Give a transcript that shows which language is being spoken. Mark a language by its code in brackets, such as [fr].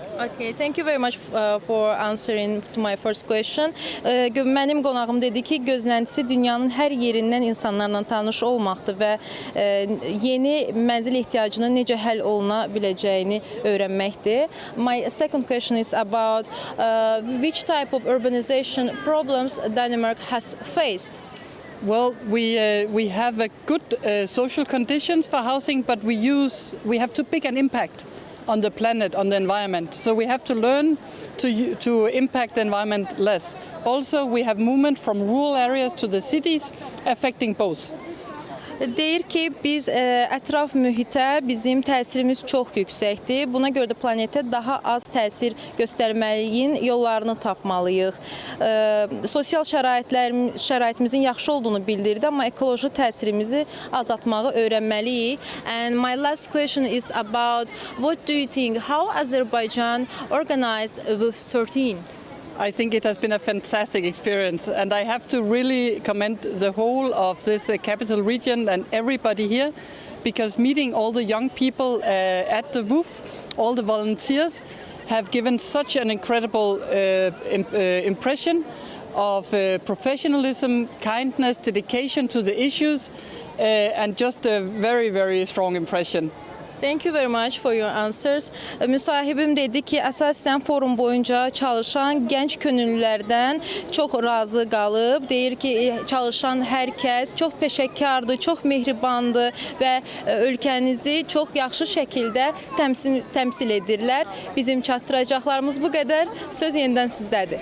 [en] Okay, thank you very much for answering to my first question. [az] Mənim qonağım dedi ki, gözləntisi dünyanın hər yerindən insanlarla tanış olmaqdır və yeni mənzil ehtiyacının necə həll oluna biləcəyini öyrənməkdir. [en] My second question is about which type of urbanization problems Denmark has faced. Well, we have a good social conditions for housing, but we have too big an impact on the planet, on the environment. So we have to learn to impact the environment less. Also, we have movement from rural areas to the cities, affecting both. [az] Deyir ki, biz ətraf mühitə bizim təsirimiz çox yüksəkdir. Buna görə də planetə daha az təsir göstərməyin yollarını tapmalıyıq. Sosial şəraitimizin yaxşı olduğunu bildirdi, amma ekoloji təsirimizi azaltmağı öyrənməliyik. [en] And my last question is about what do you think, how Azerbaijan organized WUF 13? I think it has been a fantastic experience, and I have to really commend the whole of this capital region and everybody here, because meeting all the young people at the WUF, all the volunteers, have given such an incredible impression of professionalism, kindness, dedication to the issues, and just a very, very strong impression. Thank you very much for your answers. [az] Müsahibim dedi ki, əsasən forum boyunca çalışan gənc könüllülərdən çox razı qalıb. Deyir ki, çalışan hər kəs çox peşəkardır, çox mehribandır və ölkənizi çox yaxşı şəkildə təmsil edirlər. Bizim çatdıracaqlarımız bu qədər. Söz yenidən sizdədir.